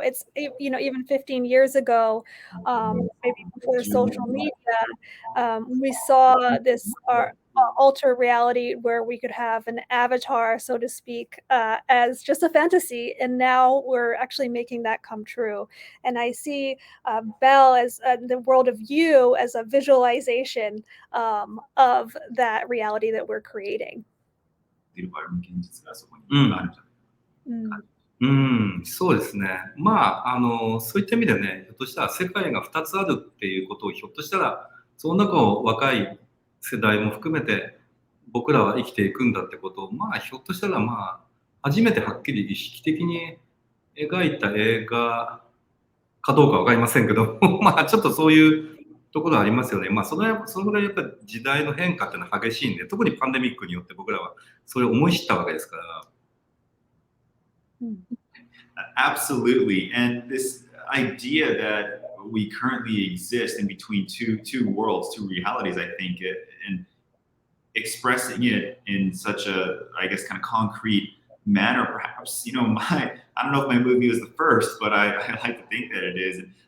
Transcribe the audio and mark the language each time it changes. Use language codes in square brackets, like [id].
[en] It's, you know, even 15 years ago, maybe before social media, we saw this alter reality where we could have an avatar, so to speak, as just a fantasy, and now we're actually making that come true. And I see Belle as the world of you as a visualization of that reality that we're creating. [ja] っていう場合も現実がそこにあるんじゃないか。そうですね。そういった意味でね、ひょっとしたら世界が2つあるっていうことをひょっとしたら、その中を若い世代も含めて僕らは生きていくんだってことを、ひょっとしたら初めてはっきり意識的に描いた映画かどうかわかりませんけど、ちょっとそういうところありますよね。そのぐらいやっぱり時代の変化っていうのは激しいんで、特にパンデミックによって僕らはそれを思い知ったわけですから。 [en] Absolutely. And this idea that we currently exist in between two worlds, two realities, I think, and expressing it in such a, I guess, kind of concrete manner, perhaps, I don't know if my movie was the first, but I like to think that it is.